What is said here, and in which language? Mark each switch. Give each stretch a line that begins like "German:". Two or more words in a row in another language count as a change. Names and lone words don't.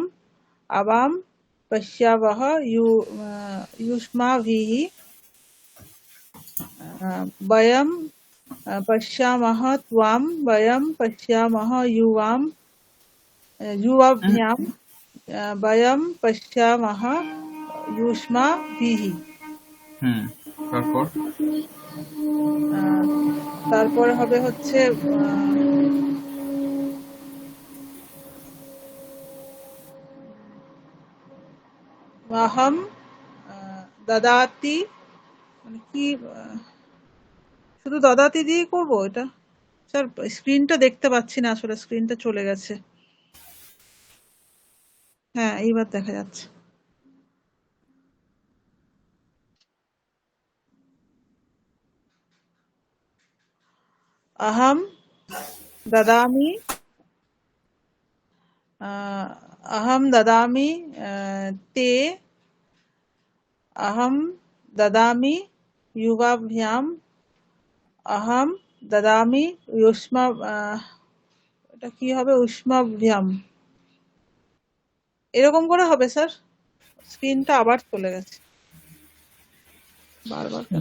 Sanskrit: आवां पश्यावः युष्माभिः। वयं पश्यामः त्वां। वयं पश्यामः युवाभ्याम्। वयं पश्यामः युष्माभिः।
Bangla: হুম তারপর তারপরে হবে হচ্ছে
Sanskrit: আহম দদাতি,
Bangla: মানে কি শুধু দদাতি দিয়ে করব এটা? স্যার, স্ক্রিনটা দেখতে পাচ্ছি না, আসলে স্ক্রিনটা চলে গেছে। হ্যাঁ, এইবার দেখা যাচ্ছে।
Sanskrit: আহম দদামি। अहं ददामि ते। अहं ददामि युवाभ्याम्। अहं ददामि
Bangla: এটা কি হবে?
Sanskrit: উষ্মাভ্যাম।
Bangla: এরকম করে হবে স্যার? স্ক্রিনটা আবার চলে গেছে। বারবার কেন?